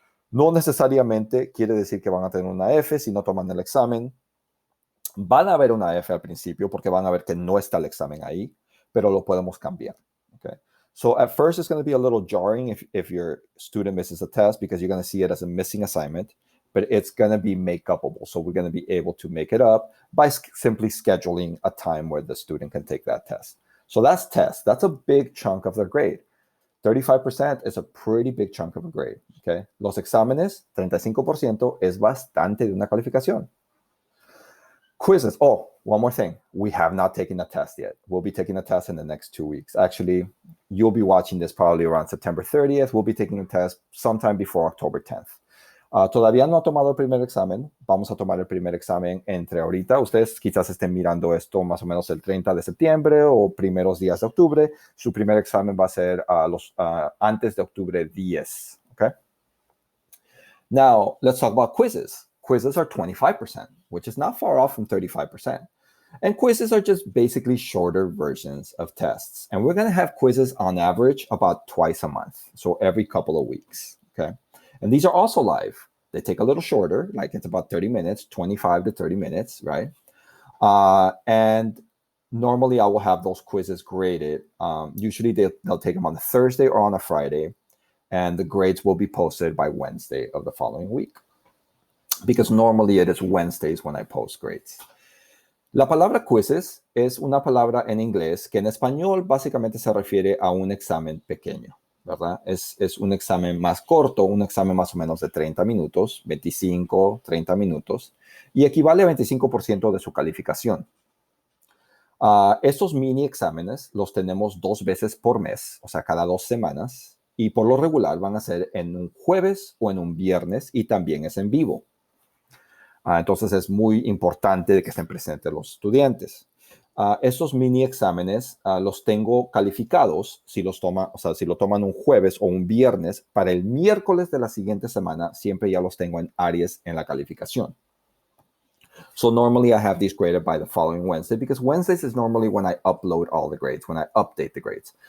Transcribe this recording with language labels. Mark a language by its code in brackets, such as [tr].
[es] No necesariamente quiere decir que van a tener una F si no toman el examen. Van a haber una F al principio porque van a ver que no está el examen ahí, pero lo podemos cambiar. [en] Okay? So at first it's going to be a little jarring if your student misses a test because you're going to see it as a missing assignment, but it's going to be make-upable. So we're going to be able to make it up by simply scheduling a time where the student can take that test. So that's test. That's a big chunk of their grade. 35% is a pretty big chunk of a grade. Okay? [es] Los exámenes, 35% es bastante de una calificación. [en] Quizzes. Oh, one more thing. We have not taken a test yet. We'll be taking a test in the next 2 weeks. Actually, you'll be watching this probably around September 30th. We'll be taking a test sometime before October 10th. [es] Todavía no ha tomado el primer examen. Vamos a tomar el primer examen entre ahorita. Ustedes quizás estén mirando esto más o menos el 30 de septiembre o primeros días de octubre. Su primer examen va a ser antes de octubre 10. [en] Okay? Now, let's talk about quizzes. Quizzes are 25%, which is not far off from 35%. And quizzes are just basically shorter versions of tests. And we're going to have quizzes on average about twice a month. So every couple of weeks. Okay? And these are also live. They take a little shorter, like it's about 30 minutes, 25 to 30 minutes, right? And normally I will have those quizzes graded. Usually they'll take them on a Thursday or on a Friday, and the grades will be posted by Wednesday of the following week. Because normally it is Wednesdays when I post grades. [es] La palabra quizzes es una palabra en inglés que en español básicamente se refiere a un examen pequeño. ¿Verdad? Es un examen más corto, un examen más o menos de 30 minutos, 25, 30 minutos, y equivale a 25% de su calificación. Estos mini exámenes los tenemos 2 veces por mes, o sea, cada 2 semanas, y por lo regular van a ser en un jueves o en un viernes, y también es en vivo. Entonces es muy importante que estén presentes los estudiantes. Estos mini exámenes los tengo calificados si lo toman un jueves o un viernes. Para el miércoles de la siguiente semana, siempre ya los tengo en Aries en la calificación. [en] So normally I have these graded by the following Wednesday because Wednesdays is normally when I upload all the grades, when I update the grades.